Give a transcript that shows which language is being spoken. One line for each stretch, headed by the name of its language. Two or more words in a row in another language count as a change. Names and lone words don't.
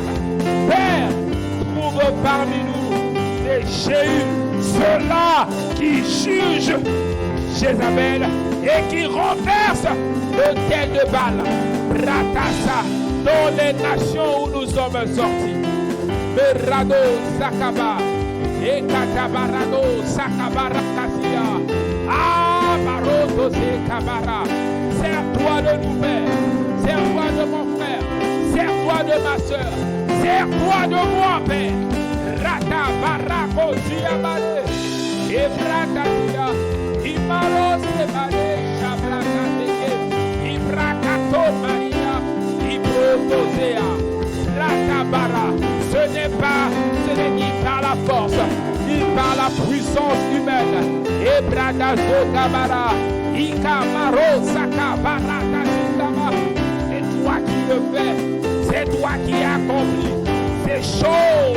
French: Père, trouve parmi nous des Jéhus, ceux-là qui jugent Jézabel et qui renversent le tel de Baal. Ratassa dans les nations où nous sommes sortis. Merado Sakaba et Katabarado Sakabara Kassia. Ah, Maroto Sekabara. Sers-toi de nous, Père. Sers-toi de mon frère. Sers-toi de ma soeur. Sers-toi de moi, Père. Rata Barako Ziabale. Et Bratasia. Imaros Ebale. Shabrakateke. Ibrakato Maria. Ibrotosea. Ratabara. Ce n'est ni par la force, ni par la puissance humaine. Ebradazo Kabara. Ikamaro Sakabara. C'est toi qui le fais. C'est toi qui accomplis ces choses.